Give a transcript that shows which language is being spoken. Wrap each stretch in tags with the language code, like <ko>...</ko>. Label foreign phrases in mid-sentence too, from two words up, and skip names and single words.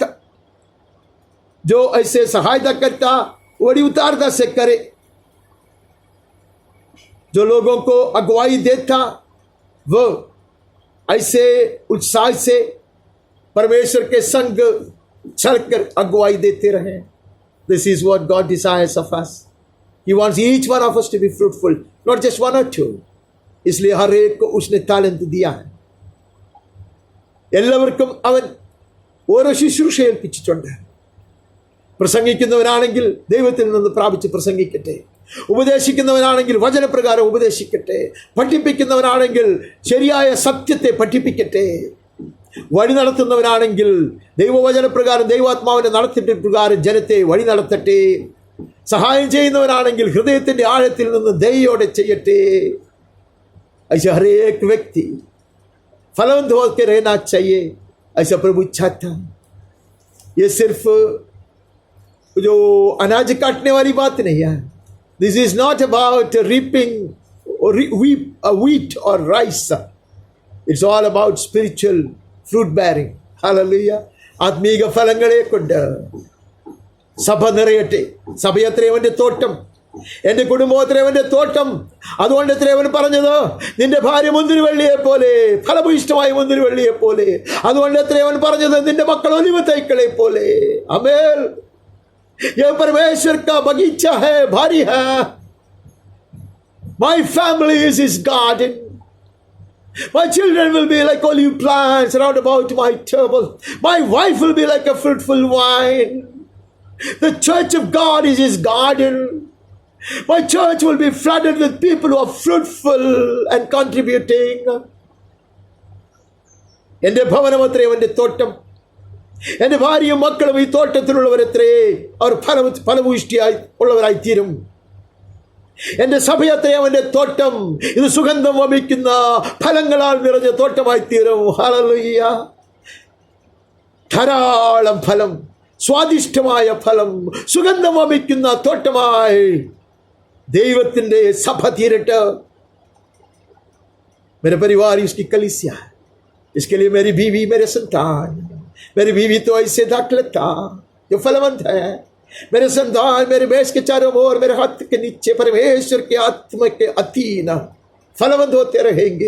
<hi>जो ऐसे सहायता करता, बड़ी उदारता से करे. जो लोगों को अगुवाई देता, वो ऐसे उत्साह से परमेश्वर के संग चलकर अगुवाई देते रहे.</hi> <en>This is what God desires of us. He wants each one of us to be fruitful, not just one or two.</en> <hi>इसलिए हर एक को उसने तालंत दिया है.</hi> <ml>എല്ലാവർക്കും അവൻ ഓരോ ശുശ്രൂഷ ഏൽപ്പിച്ചിട്ടുണ്ട്. പ്രസംഗിക്കുന്നവനാണെങ്കിൽ ദൈവത്തിൽ നിന്ന് പ്രാപിച്ച് പ്രസംഗിക്കട്ടെ. ഉപദേശിക്കുന്നവനാണെങ്കിൽ വചനപ്രകാരം ഉപദേശിക്കട്ടെ. പഠിപ്പിക്കുന്നവനാണെങ്കിൽ ശരിയായ സത്യത്തെ പഠിപ്പിക്കട്ടെ. വഴി നടത്തുന്നവനാണെങ്കിൽ ദൈവവചനപ്രകാരം ദൈവാത്മാവിന്റെ നടത്തിപ്പ് പ്രകാരം ജനത്തെ വഴി നടത്തട്ടെ. സഹായം ചെയ്യുന്നവനാണെങ്കിൽ ഹൃദയത്തിന്റെ ആഴത്തിൽ നിന്ന് ദയോടെ ചെയ്യട്ടെ.</ml> <hi>ऐसे हर एक व्यक्ति फलवंत होकर रहना चाहिए, ऐसा प्रभु चाहता है. ये सिर्फ जो अनाज काटने वाली बात नहीं है.</hi> <en>this is not about reaping wheat or rice. It's all about spiritual fruit bearing.</en> <ml>Hallelujah. ആത്മീക ഫലങ്ങളെ കൊണ്ട് സഭ നിറയട്ടെ. സഭയത്രേ അവന്റെ തോട്ടം. എന്റെ കുടുംബോത്രേ അവന്റെ തോട്ടം. അതുകൊണ്ട് എത്ര അവൻ പറഞ്ഞത്, നിന്റെ ഭാര്യ മുന്തിരിവള്ളിയെ പോലെ, ഫലഭൂയിഷ്ടമായ മുന്തിരിവള്ളിയെ പോലെ. അതുകൊണ്ട് എത്ര അവൻ പറഞ്ഞത്, നിന്റെ മക്കൾ ഒലിവ് തൈക്കളെ പോലെ. ആമേൻ.</ml> <hi>ये परमेश्वर का बगीचा है, भारी है.</hi> <en>My family is his garden. My children will be like olive plants round about my table. My wife will be like a fruitful vine. The church of God is his garden. My church will be flooded with people who are fruitful and contributing.</en> <ml>എന്റെ ഭവനമത്രേ അവന്റെ തോട്ടം. എന്റെ ഭാര്യയും മക്കളും ഈ തോട്ടത്തിലുള്ളവരത്രേ. അവർ ഫലഭൂയിഷ്ടിയായി ഉള്ളവരായി തീരും. എന്റെ സഭയത്രേ അവന്റെ തോട്ടം. ഇത് സുഗന്ധം വമിക്കുന്ന ഫലങ്ങളാൽ നിറഞ്ഞ തോട്ടമായി തീരും. ഹല്ലേലൂയ. ധാരാളം ഫലം, സ്വാദിഷ്ടമായ ഫലം, സുഗന്ധം വമിക്കുന്ന തോട്ടമായി ദൈവത്തിന്റെ സഭ തീരട്ടെ.</ml> <hi>मेरे परिवार इसकी कलीसिया है. इसके लिए मेरी बीवी, मेरे संतान, मेरी बीवी तो ऐसे दाखलता जो फलवंत है. मेरे संतान मेरे बेस के चारों ओर, मेरे हाथ के नीचे परमेश्वर के आत्मा के अधीन फलवंत होते रहेंगे.</hi>